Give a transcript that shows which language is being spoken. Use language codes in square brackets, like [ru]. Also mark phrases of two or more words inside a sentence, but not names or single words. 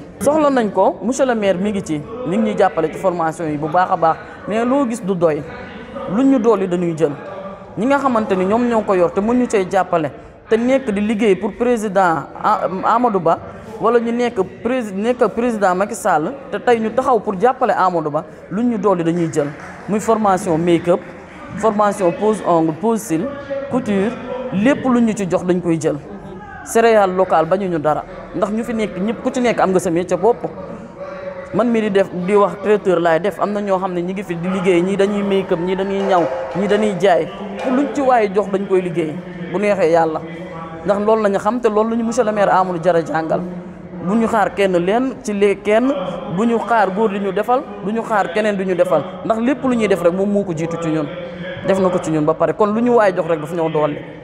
[wo] soxla nañ ko [fr] monsieur le maire [wo] mi ngi ñuy jàppale ci formation yi bu baax a baax mais loo gis du doy luñ ñu dool yi dañuy jël ñi nga xamante ni ñoom ñoo ko yor te mën ñu cee jàppale te nekk di liggéey [fr] pour président [wo] Amadou Ba. wala ñu nekk président Macky Sall te tey ñu taxaw pour jàppale Amadou Ba lu ñu dolli dañuy jël muy [fr] formation make-up formation pose ongle pose cils couture [wo] lépp lu ñu ci jox dañ koy jël. [fr] céréale locale [wo] bañu ñu dara ndax ñu fi nekk ñëpp ku ci nekk am nga sa métier bopp man mi di wax traiteur laay def am na ñoo xam ne ñi ngi fi di liggéey ñii dañuy make-up ñii dañuy ñaw ñii dañuy jaay luñ ci waaye jox dañ koy liggéey bu neexee yàlla ndax loolu la ñu xam te loolu la ñu [fr] monsieur le maire [wo] Amadou Diarra jàngal. bu ñu xaar kenn leen ci kenn bu ñu xaar góor di ñu defal du ñu xaar keneen du ñu defal ndax lépp lu ñuy def rek moom moo ko jiitu ci ñun def na ko ci ñun ba pare kon lu ñu waay jox rek daf ñoo dolli.